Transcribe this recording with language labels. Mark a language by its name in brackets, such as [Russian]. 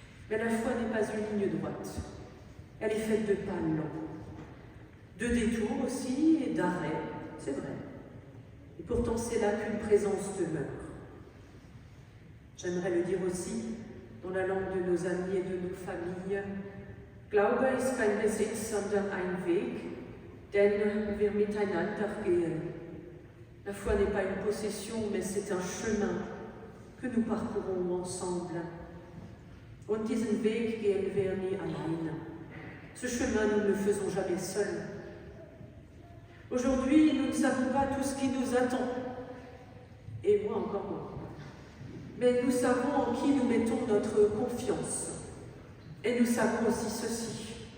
[French] Mais la foi n'est pas une ligne droite, elle est faite de pas lents, de détours aussi et d'arrêts, c'est vrai. Et pourtant c'est là qu'une présence demeure. J'aimerais le dire aussi dans la langue de nos amis et de nos familles. [German] Glaube ist kein Besitz, sondern ein Weg, den wir miteinander gehen. [French] La foi n'est pas une possession, mais c'est un chemin que nous parcourons ensemble. [German] Und diesen Weg gehen wir nie allein. [French] Ce chemin, nous ne le faisons jamais seuls. Aujourd'hui, nous ne savons pas tout ce qui nous attend, et moi encore moins. Mais nous savons en qui nous mettons notre confiance. Et nous savons aussi ceci.